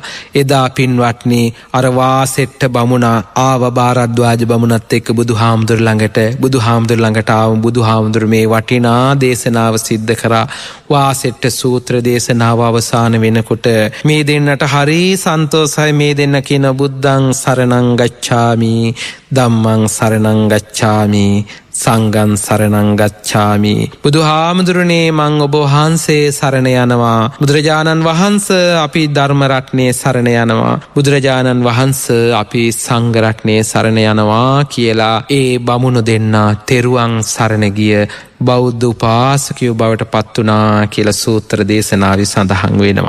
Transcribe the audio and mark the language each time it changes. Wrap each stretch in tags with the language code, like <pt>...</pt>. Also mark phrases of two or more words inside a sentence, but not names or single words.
<si>එදා පින්වත්නි, අර වාසෙට්ට බමුණා ආව භාරද්වාජ බමුණත් එක්ක බුදුහාමුදුර ළඟට ආව. බුදුහාමුදුර මේ වටිනා දේශනාව සිද්ධ කරා. වාසෙට්ට සූත්‍ර දේශනාව අවසන් වෙනකොට මේ දෙන්නට හරි සන්තෝෂයි. මේ දෙන්න කියන</si> <pi>බුද්ධං සරණං ගච්ඡාමි, ධම්මං සරණං ගච්ඡාමි, සංඝං සරණං ගච්ඡාමි.</pi> <si>බුදුහාමුදුරනේ මං ඔබ වහන්සේ සරණ යනවා. බුදුරජාණන් වහන්සේ අපි ධර්ම රත්නයේ සරණ යනවා. බුදුරජාණන් වහන්සේ අපි සංඝ රත්නයේ සරණ යනවා කියලා ඒ බමුණු දෙන්නා තෙරුවන් සරණ ගිය බෞද්ධ උපාසකයෝ බවට පත් වුණා කියලා සූත්‍ර දේශනාවේ සඳහන් වෙනවා.</si>